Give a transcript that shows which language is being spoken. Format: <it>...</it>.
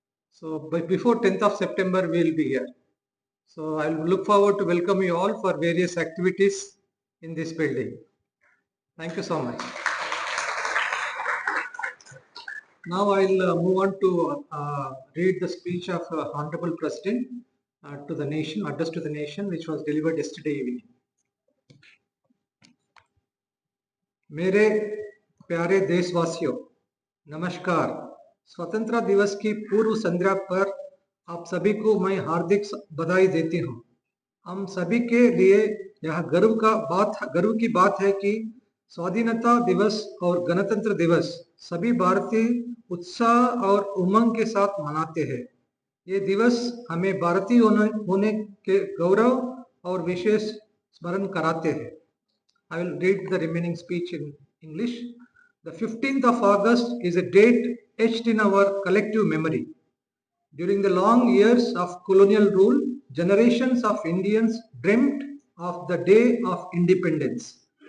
<en>So but before 10th of September we will be here. So I will look forward to welcome you all for various activities in this building. Thank you so much. Now I'll move on to read the speech of Honorable President to the nation, address to the nation, which was delivered yesterday evening.</en> <hi>मेरे प्यारे देशवासियों, नमस्कार। स्वतंत्रता दिवस की पूर्व संध्या पर आप सभी को मैं हार्दिक बधाई देती हूँ। हम सभी के लिए यह गर्व की बात है कि स्वाधीनता दिवस और गणतंत्र दिवस सभी भारतीय उत्साह और उमंग के साथ मनाते हैं। ये दिवस हमें भारतीय होने के गौरव और विशेष स्मरण कराते हैं।</hi> <en>I will read the remaining speech in English. The 15th of August is a date etched in our collective memory. During the long years of colonial rule, generations of Indians dreamt of the day of independence.</en>